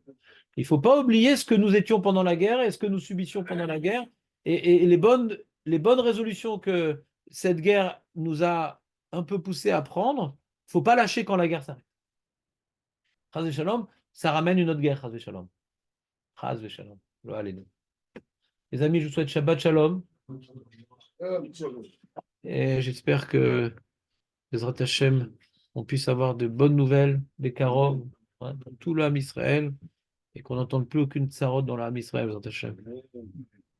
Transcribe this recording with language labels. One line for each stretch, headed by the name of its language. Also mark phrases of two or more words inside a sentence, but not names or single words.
French: Il ne faut pas oublier ce que nous étions pendant la guerre et ce que nous subissions pendant la guerre et les bonnes résolutions que cette guerre nous a un peu poussé à prendre. Il ne faut pas lâcher quand la guerre s'arrête.
Hebrew: חס ושלום,
French: ça ramène une autre guerre,
Hebrew: חס ושלום. חס ושלום.
French: Allez, les amis, je vous souhaite
Hebrew: שבת שלום
French: et j'espère que
Hebrew: בעזרת השם,
French: on puisse avoir de bonnes nouvelles, des carottes, dans tout l'âme Israël et qu'on n'entende plus aucune tsarote dans l'âme Israël,
Hebrew: בעזרת השם.